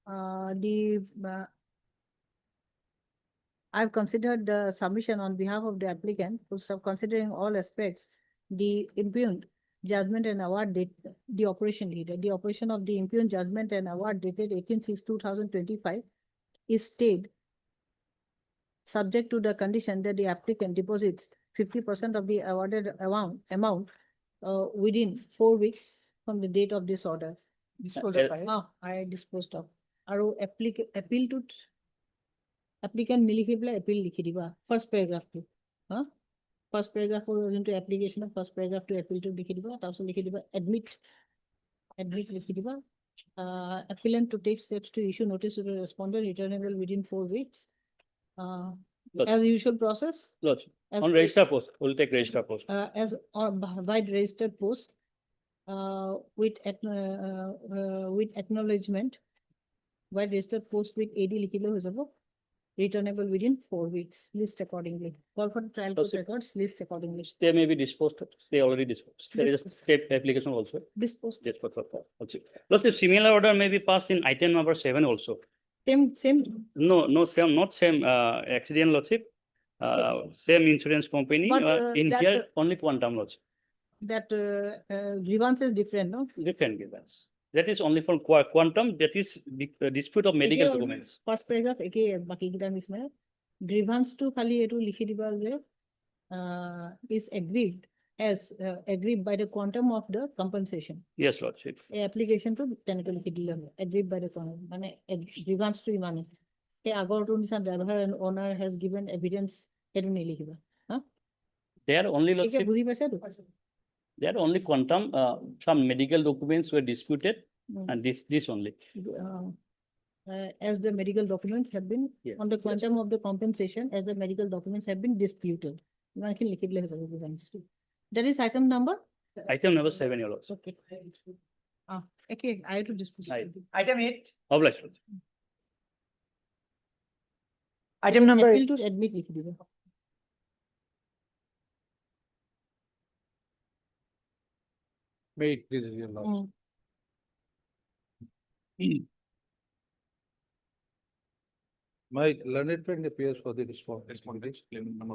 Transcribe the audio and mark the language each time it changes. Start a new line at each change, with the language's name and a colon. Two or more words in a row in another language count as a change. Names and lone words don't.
English: I've considered the submission on behalf of the applicant, full stop, considering all aspects, the impugned judgment and award date, the operation leader, the operation of the impugned judgment and award dated 18/6/2025 is stayed subject to the condition that the applicant deposits 50% of the awarded amount within 4 weeks from the date of this order. Dispose of it. I disposed of.
Assamese: Aru appeal to applicant nilikhibla appeal likhidiba.
English: First paragraph to. First paragraph into application of first paragraph to appeal to likhidiba.
Assamese: Also likhidiba admit likhidiba.
English: Appellant to take steps to issue notice to the respondent returnable within 4 weeks. As usual process. Lordship. As On per- register post, we'll take register post. As by registered post, with acknowledgement, by registered post with AD
Assamese: লিখিলেও হৈ যাব,
English: returnable within 4 weeks, list accordingly. Call for trial court records, list accordingly. They may be disposed, they already disposed. There is a state application also. Disposed. Lordship, similar order may be passed in item number 7 also. Same, No, not same accident, Lordship. Same insurance company, But, in that, here only quantum, Lordship. that grievance is different, no? Different grievance. That is only for quantum, that is dispute of medical Again, documents. First paragraph,
Assamese: বাকি কিটা নিচিনা grievance to খালি এটো লিখি দিবা যে
English: is aggrieved as aggrieved by the quantum of the compensation. Yes, Lordship.
Assamese: Application to তেনেকে লিখি দিলে হয়
English: aggrieved by the quantum
Assamese: মানে grievance to ইমানে এই আগৰটো নিচিনা
English: driver and owner has given evidence
Assamese: এটো নিলিখিবা
English: They are only,
Assamese: এতিয়া
English: Lordship,
Assamese: বুজি পাইছা তো
English: they are only quantum, some medical documents were disputed Mm. and this only. As the medical documents have been Yeah. on the quantum of the compensation as the medical documents have been disputed.
Assamese: ইমানখিনি লিখি দিলে হৈ যাব grievance to.
English: That is item number? Item number 7, your Lordship. Okay. Okay, I have to dispose. Aye. Item 8. Obliged, Lordship. Item number
Assamese: appeal to admit লিখে দিবে।
English: May it please your lordship. My learned friend appears for the Respondent, claimant number